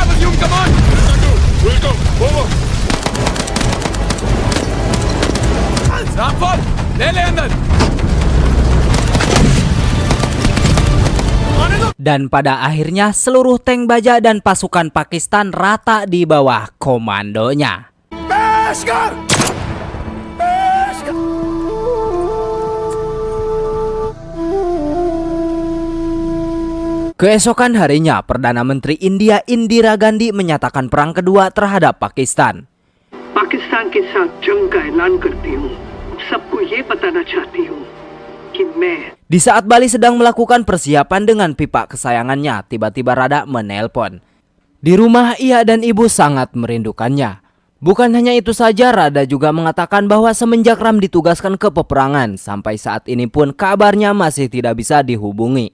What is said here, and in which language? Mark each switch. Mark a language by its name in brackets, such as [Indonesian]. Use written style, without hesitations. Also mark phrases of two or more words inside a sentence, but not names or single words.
[Indonesian] Dan pada akhirnya seluruh tank baja dan pasukan Pakistan rata di bawah komandonya. Keesokan harinya, Perdana Menteri India Indira Gandhi menyatakan perang kedua terhadap Pakistan. [Hindi] पाकिस्तान के साथ जंग का ऐलान करती हूँ सबको ये बताना चाहती हूँ कि मैं [Indonesian] Di saat Bali sedang melakukan persiapan dengan pipa kesayangannya, tiba-tiba Rada menelpon. Di rumah ia dan ibu sangat merindukannya. Bukan hanya itu saja, Rada juga mengatakan bahwa semenjak Ram ditugaskan ke peperangan, sampai saat ini pun kabarnya masih tidak bisa dihubungi.